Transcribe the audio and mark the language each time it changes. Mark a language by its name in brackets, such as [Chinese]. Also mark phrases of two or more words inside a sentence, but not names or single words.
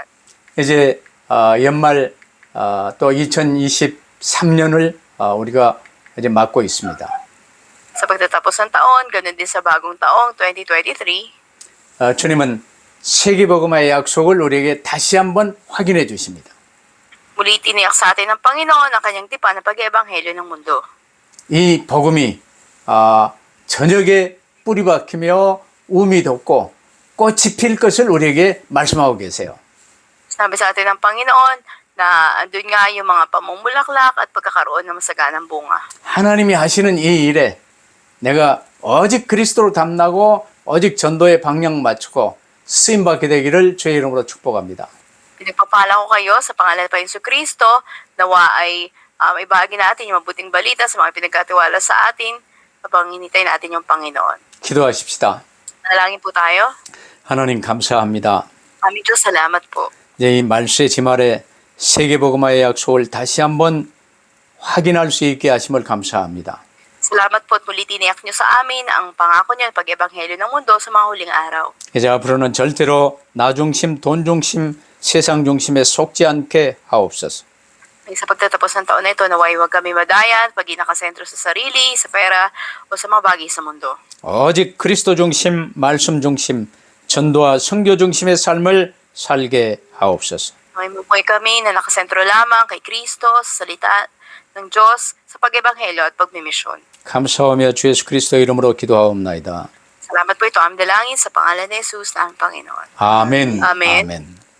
[Korean] 이제 연말 또 2023년을 우리가 이제 맞고 있습니다. [Filipino] Sa pagtatapos ng taon, ganun din sa bagong taong 2023, [Korean] 주님은 세계복음화의 약속을 우리에게 다시 한번 확인해 주십니다. [Filipino] muli tiniyak sa atin ng Panginoon ang kanyang tipan ng pag-ebanghelyo ng mundo. [Korean] 이 복음이 저녁에 뿌리 박히며 우미 돋고 꽃이 필 것을 우리에게 말씀하고 계세요. [Filipino] Sinabi sa atin ng Panginoon na andun nga yung mga pamumulaklak at pagkakaroon ng masaganang bunga. [Korean] 하나님이 하시는 이 일에 내가 오직 그리스도로 담나고 오직 전도의 방향 맞추고 쓰임받게 되기를 주의 이름으로 축복합니다. [Filipino] Pinagpapala ko kayo sa pangalan ng Panginoon Kristo, nawa ay ibahagi natin yung mabuting balita sa mga pinagkatiwala sa atin habang hinintay natin yung Panginoon. [Korean] 기도하십시다. [Filipino] Nalangin po tayo. [Korean] 하나님 감사합니다. [Filipino] Aming Diyos, salamat po. [Korean] 이제 이 말세의 지말에 세계복음화의 약속을 다시 한번 확인할 수 있게 하심을 감사합니다. [Filipino] Salamat po at muli tiniyak niyo sa amin ang pangako niyo ng pag-ebanghelyo ng mundo sa mga huling araw. [Korean] 이제 앞으로는 절대로 나 중심, 돈 중심, 세상 중심에 속지 않게 하옵소서. [Filipino] Sa pagtatapos ng taon na ito, naway huwag kami madayan, pag nakasentro sa sarili, sa pera, o sa mga bagay sa mundo. [Korean] 오직 그리스도 중심, 말씀 중심, 전도와 선교 중심의 삶을 살게 하옵소서. [Filipino] May mabuhay kami na nakasentro lamang kay Kristo, sa salita ng Diyos, sa pag-ebanghelyo at pagmimisyon. [Korean] 감사하며 주 예수 그리스도 이름으로 기도하옵나이다. [Filipino] Salamat po ito, aming dalangin sa pangalan ni Jesus na ang Panginoon. [Korean] 아멘. 아멘. 아멘.